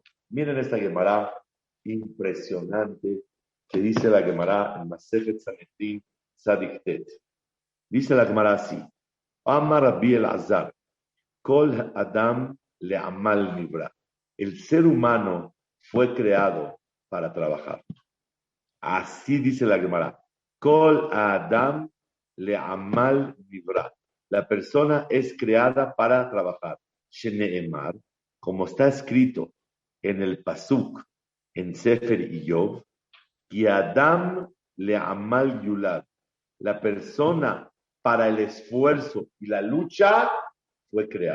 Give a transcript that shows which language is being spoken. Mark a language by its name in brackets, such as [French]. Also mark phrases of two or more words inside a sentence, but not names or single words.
[Spanish] Miren esta Gemara impresionante que dice la Gemara en Masejet Sanedrín Tzadik Tet. Dice la Gemara así: [Hebrew] אמר רבי אלעזר, כל אדם לעמל נברא. [Spanish] El ser humano fue creado para trabajar. Así dice la Gemara. [Hebrew] כל אדם לעמל נברא. [Spanish] La persona es creada para trabajar. Shene'emar, como está escrito en el Pasuk, en Sefer Iyov, y [Hebrew] אדם לעמל יולד. [Spanish] La persona para el esfuerzo y la lucha fue creada.